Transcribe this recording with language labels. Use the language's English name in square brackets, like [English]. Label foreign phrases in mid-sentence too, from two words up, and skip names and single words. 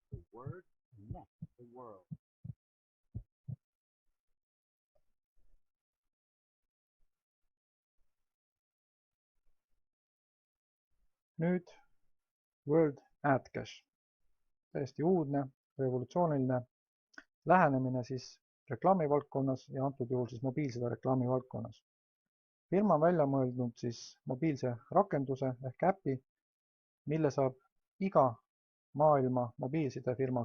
[English] Word connects the world. [Estonian] Nüüd World Ad Cache. Täiesti uudne, revolutsiooniline lähenemine siis reklaami valdkonnas ja antud juhul siis mobiilside reklaami valdkonnas. Firma on välja mõeldnud siis mobiilse rakenduse ehk äpi, mille saab iga maailma mobiilsidefirma